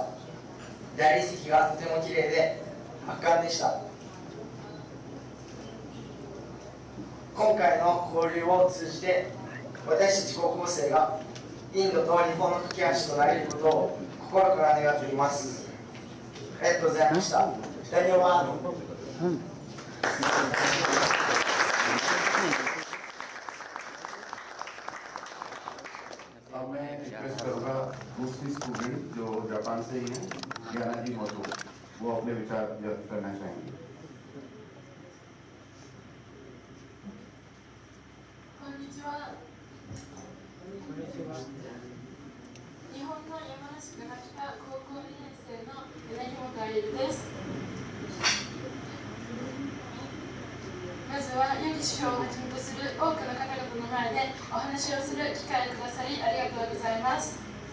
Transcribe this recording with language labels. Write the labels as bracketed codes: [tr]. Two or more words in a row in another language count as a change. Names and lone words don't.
[ja] 大理石がとても綺麗で圧巻でした。今回の交流を通じて私たち高校生がインドと日本の架け橋となれることを心から願っています。ありがとうございました。ダニオワ [hi] अब मैं रिक्वेस्ट करूंगा दूसरी स्टूडेंट जो जापान से ही है ज्ञाना जी मोटो, वो अपने विचार व्यक्त करना चाहेंगे। [ja] こんにちは。日本の山梨から来た高校2年生の柳本あゆるです。まずはヨギ首相をはじめとする多くの方々の前でお話をする機会をくださりありがとうございます。